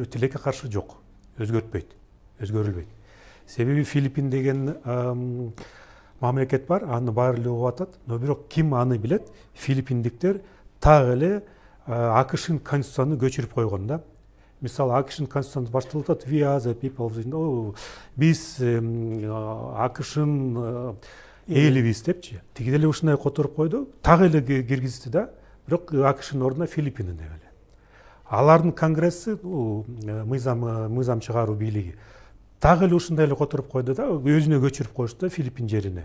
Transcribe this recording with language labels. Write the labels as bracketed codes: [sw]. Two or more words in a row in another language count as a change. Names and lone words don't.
[ky] Тилекке каршы жок. Өзгөртпөйт. Өзгөрүлбөйт. Себеби Филиппин деген мамлекет бар, аны баары эле угуп атат. Но бирок ким аны билет? Филиппиндиктер так эле АКШнын конституцияны көчүрүп койгон да. Мисалы АКШнын конституциясы башталып атат, [en] we are the people, [ky] биз АКШнын элибиз депчи. Тиги деле ушундай которуп койду, так эле киргизди да. Бирок АКШнын ордуна Филиппин деп эле. Алардын конгресси, мыйзам чыгаруу бийлиги так эле ушундай эле которуп койду да, өзүнө көчүрүп коюшту да Филиппин жерине.